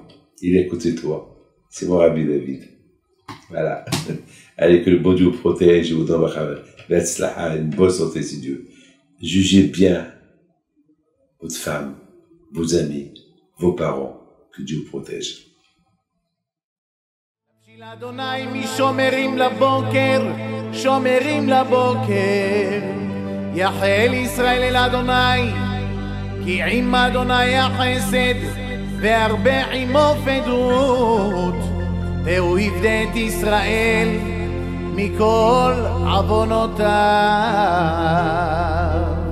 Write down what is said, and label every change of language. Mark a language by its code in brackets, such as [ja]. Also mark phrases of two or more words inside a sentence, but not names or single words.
[fr] Il est à côté de toi. C'est mon rabbi David. Voilà. Allez, que le bon Dieu vous protège, et vous donne une bonne santé, si Dieu. Jugez bien votre femme, vos amis, vos parents, que Dieu vous protège. [he] אדוני משומרים לבוקר, שומרים לבוקר, יחל ישראל אל אדוני, כי עם אדוני החסד, והרבה עמו פדות, והוא יפדה את ישראל מכל עוונותיו.